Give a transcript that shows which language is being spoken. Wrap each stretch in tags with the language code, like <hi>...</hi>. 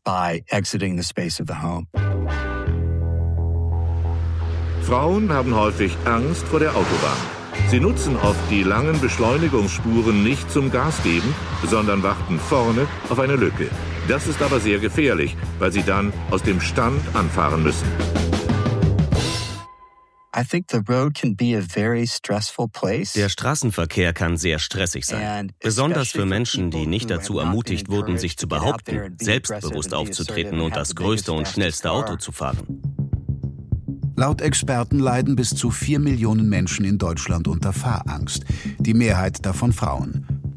<de>Frauen haben häufig Angst vor der Autobahn. Sie nutzen oft die langen Beschleunigungsspuren nicht zum Gas geben, sondern warten vorne auf eine Lücke. Das ist aber sehr gefährlich, weil sie dann aus dem Stand anfahren müssen.</de> <en>I think the road can be a very stressful place.</en> <de>Der Straßenverkehr kann sehr stressig sein. Besonders für Menschen, die nicht dazu ermutigt wurden, sich zu behaupten, selbstbewusst aufzutreten und das größte und schnellste Auto zu fahren. Laut Experten leiden bis zu 4 Millionen Menschen in Deutschland unter Fahrangst, die Mehrheit davon Frauen.</de>